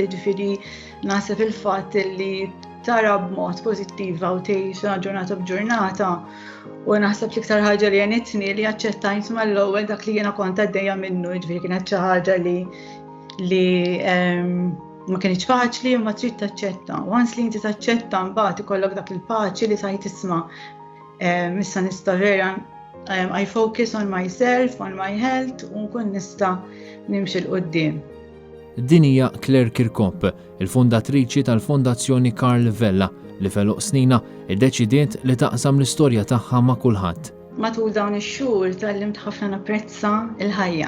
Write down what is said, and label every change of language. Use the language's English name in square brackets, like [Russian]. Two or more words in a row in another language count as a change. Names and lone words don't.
[Maltese] Jiġifieri naħseb il-fatt li tara b'mod pożittiva u tgħix ġurnata b'ġurnata u naħseb l-iktar ħaġa li għenitni li aċċettajt mal-ewwel dak li jiena kont għaddejja minnu, jiġifieri kienet xi ħaġa li ma kienx faċli u ma trid taċċetta. Once li inti taċċetta mbagħad ikollok dak il-paċi li sajt tisma' issa nista' vera [English] I focus on myself, on my health [Maltese] u nkun nista' nimxi l-qudiem. Din hija Claire Kirkop, il-fundatriċi tal-Fondazzjoni Carl Vella li feluq snina iddeċidiet li taqsam l-istorja tagħha ma' kulħadd. Matul dawn ix-xhur tallimt ħafna napprezza l-ħajja.